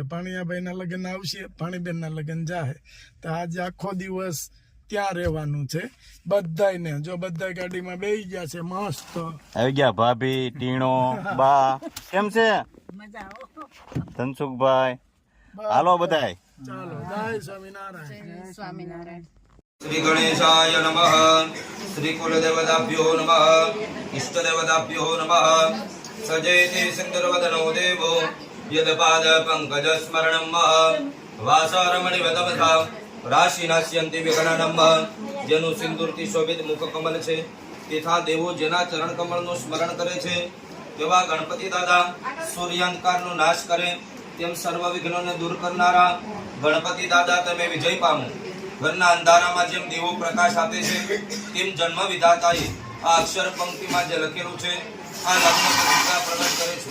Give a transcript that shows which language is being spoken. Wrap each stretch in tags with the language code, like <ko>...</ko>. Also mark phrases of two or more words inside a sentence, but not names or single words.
<gu>ભાણિયાભાઈના લગ્ન આવશે, ભાણીબેનના લગ્ન જાય, તો આજે આખો દિવસ ત્યાં રહેવાનું છે બધાને. જો બધા ગાડીમાં બેસી ગયા છે, મસ્ત આવી ગયા ભાભી, ટીણો, બા. કેમ છે ધનસુખભાઈ? હાલો બધાય, ચાલો. જય સ્વામિનારાયણ. સ્વામિનારાયણ.</gu> <sa>श्री गणेशाय नमः. श्री कुलदेवताभ्यो नमः. इष्टदेवताभ्यो नमः. सजयति सुन्दरवदनो देवो यदपाद पंकज स्मरणं वासारमणिवदमथा राशि नाश्यन्ति विगणनम्.</sa> <gu>જેનું સિંદૂરથી શોભિત મુખ કમલ છે, તેથા દેવો જેના ચરણ કમળનું સ્મરણ કરે છે, તેવા ગણપતિ દાદા સૂર્યાંધકારનો નાશ કરે તેમ સર્વ વિઘ્નોને દૂર કરનારા ગણપતિ દાદા તમે વિજય પામો. ઘરના અંધારામાં જેમ દીવો પ્રકાશ આપે છે, તેમ જન્મ વિધાતાએ આ અક્ષર પંક્તિમાં જે લખેલું છે, આ લગ્ન પત્રિકા પ્રગટ કરે છે.</gu>